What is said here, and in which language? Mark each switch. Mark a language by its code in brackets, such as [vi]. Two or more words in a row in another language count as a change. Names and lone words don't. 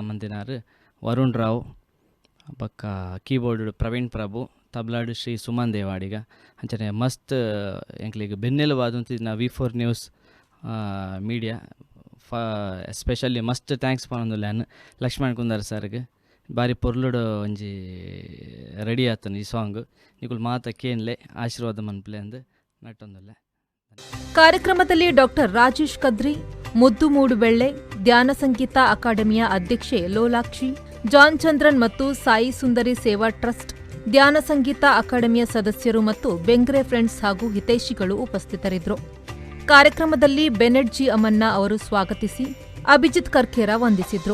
[tcy] ಮಂದಿನಾರು ವರುಣ್ ರಾವ್ ಬೊಕ್ಕ ಕೀಬೋರ್ಡ್ ಪ್ರವೀಣ್ ಪ್ರಭು, ತಬ್ಲಾಡು ಶ್ರೀ ಸುಮನ್ ದೇವಾಡಿಗ ಅಂಚನೆ ಮಸ್ತ್ ಎಂಕ್ಲಿಗೆ ಬೆನ್ನೆಲುವಾದಂತಿನ V4 ನ್ಯೂಸ್ ಮೀಡಿಯಾ ಎಸ್ಪೆಷಲಿ ಮಸ್ತ್ ಥ್ಯಾಂಕ್ಸ್ ಪನೊಂದುಲ್ಲೆನ್ ಲಕ್ಷ್ಮಣ್ ಕುಂದಾರ್ ಸರ್ಗೆ ಬಾರಿ ಪೊರ್ಲುಡು ಒಂಜಿ ರೆಡಿ ಆತನು ಈ ಸಾಂಗ್ ನಿಕುಲು ಮಾತ ಕೇನ್ಲೆ ಆಶೀರ್ವಾದ ಮನ್ಪಲೆ ಅಂದು ನಟ್ಟೊಂದುಲ್ಲೆ. [kn] ಕಾರ್ಯಕ್ರಮದಲ್ಲಿ ಡಾಕ್ಟರ್ ರಾಜೇಶ್ ಕದ್ರಿ, ಮುದ್ದು ಮೂಡುಬೆಳ್ಳೆ, ಧ್ಯಾನ ಸಂಗೀತ ಅಕಾಡೆಮಿಯ ಅಧ್ಯಕ್ಷೆ ಲೋಲಾಕ್ಷಿ, ಜಾನ್ ಚಂದ್ರನ್ ಮತ್ತು ಸಾಯಿ ಸುಂದರಿ ಸೇವಾ ಟ್ರಸ್ಟ್, ಧ್ಯಾನ ಸಂಗೀತ ಅಕಾಡೆಮಿಯ ಸದಸ್ಯರು ಮತ್ತು ಬೆಂಗ್ರೆ ಫ್ರೆಂಡ್ಸ್ ಹಾಗೂ ಹಿತೈಷಿಗಳು ಉಪಸ್ಥಿತರಿದ್ದರು. ಕಾರ್ಯಕ್ರಮದಲ್ಲಿ ಬೆನೆಟ್ ಜಿ ಅಮನ್ನ ಅವರು ಸ್ವಾಗತಿಸಿ ಅಭಿಜಿತ್ ಕರ್ಕೇರ ವಂದಿಸಿದ್ರು.